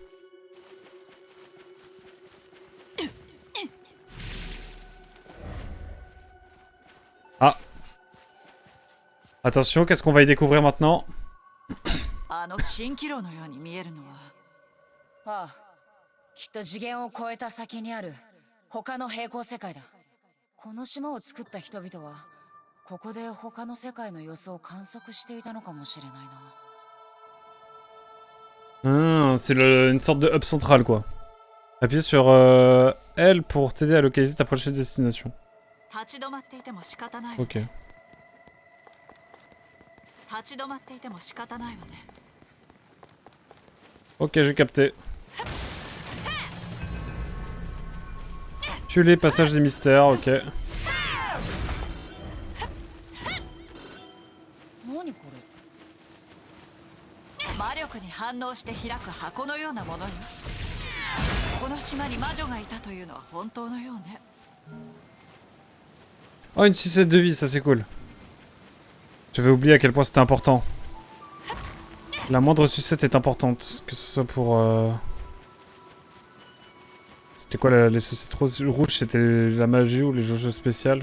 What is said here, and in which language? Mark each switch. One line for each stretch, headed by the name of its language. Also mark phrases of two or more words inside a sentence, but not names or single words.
French: Ah. Attention, qu'est-ce qu'on va y découvrir maintenant?
Japanese: あの蜃気楼のように見えるのは。ああ、きっと次元を超えた先にある他の平行世界だ。この島を作った人々はここで他の世界の様子を観測していたのかもしれないな。
French: C'est une sorte de hub central quoi. Appuie sur L pour t'aider à localiser ta prochaine destination. Ok. Ok, j'ai capté. Tue les passages des mystères, ok.
Japanese: 魔力に反応して開く箱のようなものよ。この島に魔女がいたというのは本当のようね。
French: Oh, une sucette de vie, ça c'est cool. J'avais oublié à quel point c'était important. La moindre sucette est importante, que ce soit pour... C'était quoi les sucettes rouges? C'était la magie ou les jeux spéciales?